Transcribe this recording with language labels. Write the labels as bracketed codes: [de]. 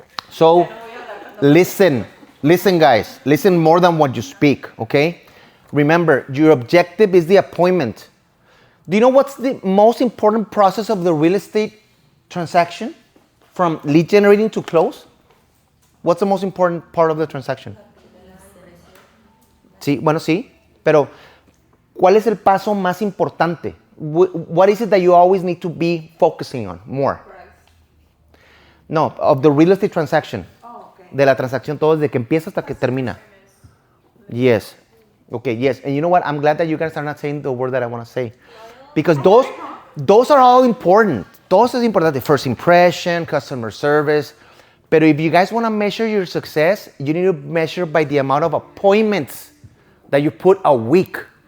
[en] So, listen, guys. Listen more than what you speak, okay? Remember, your objective is the appointment. Do you know what's the most important process of the real estate transaction? From lead generating to close? What's the most important part of the transaction? [es] Sí, bueno, sí. Pero, ¿cuál es el paso más importante? [en] What is it that you always need to be focusing on more? No, of the real estate transaction. Oh, okay. [es] De la transacción, todo desde que empieza hasta que termina. [en] Yes. Okay, yes. And you know what? I'm glad that you guys are not saying the word that I want to say. Because those are all important. Those [es] es importante. [en] First impression, customer service. But if you guys want to measure your success, you need to measure by the amount of appointments that you put a week.